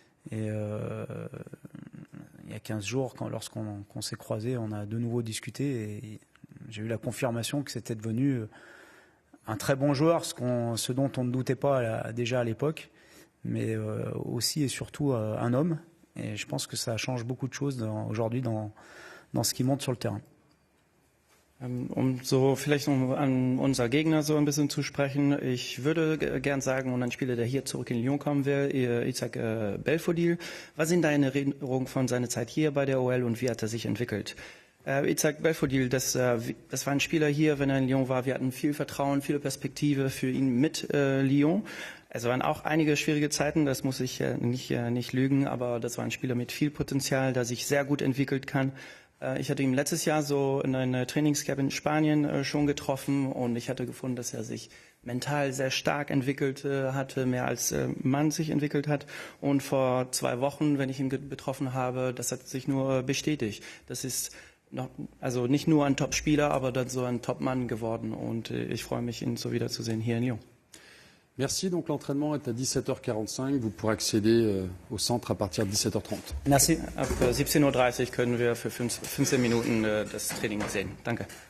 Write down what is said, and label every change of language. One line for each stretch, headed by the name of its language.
French: Et il y a 15 jours, lorsqu'on s'est croisés, on a de nouveau discuté et j'ai eu la confirmation que c'était devenu un très bon joueur, ce dont on ne doutait pas déjà à l'époque, mais aussi et surtout un homme. Et je pense que ça change beaucoup de choses aujourd'hui dans ce qui monte sur le terrain.
German: Vielleicht an unser Gegner so ein bisschen zu sprechen. Ich würde gern sagen, und ein Spieler, der hier zurück in Lyon kommen will, Isaac Belfodil. Was sind deine Erinnerungen von seiner Zeit hier bei der OL und wie hat er sich entwickelt? Isaac Belfodil, das war ein Spieler hier, wenn er in Lyon war. Wir hatten viel Vertrauen, viele Perspektive für ihn mit Lyon. Es waren auch einige schwierige Zeiten, das muss ich nicht lügen, aber das war ein Spieler mit viel Potenzial, der sich sehr gut entwickelt kann. Ich hatte ihn letztes Jahr so in einer Trainingscamp in Spanien schon getroffen und ich hatte gefunden, dass er sich mental sehr stark entwickelt hatte, mehr als Mann sich entwickelt hat. Und vor 2 Wochen, wenn ich ihn betroffen habe, das hat sich nur bestätigt. Das ist also nicht nur ein Top-Spieler, aber dann so ein Top-Mann geworden. Und ich freue mich, ihn so wiederzusehen hier in Lyon.
French: Merci. Donc l'entraînement est à 17h45. Vous pourrez accéder au centre à partir de 17h30.
German: Merci. Ab 17:30 Uhr können wir für 15 Minuten das Training sehen. Danke.